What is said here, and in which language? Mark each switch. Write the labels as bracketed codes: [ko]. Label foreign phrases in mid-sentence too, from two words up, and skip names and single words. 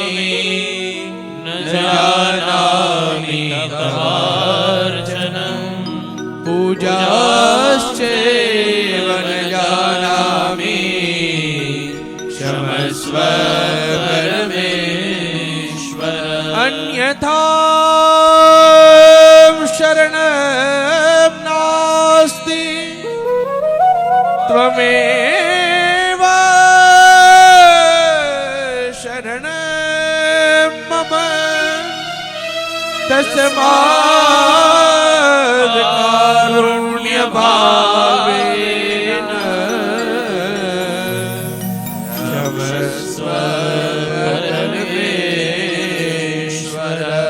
[sa] ન જાનામિ તવાર્ચનમ પૂજાશ્ચૈવ ન જાનામિ ક્ષમસ્વ પરમેશ્વર. અન્યથા શરણં નાસ્તિ ત્વમેવ શરણં મમ. તસ્માદ કારુણ્ય ભાવેન ક્ષમસ્વ પરમેશ્વર.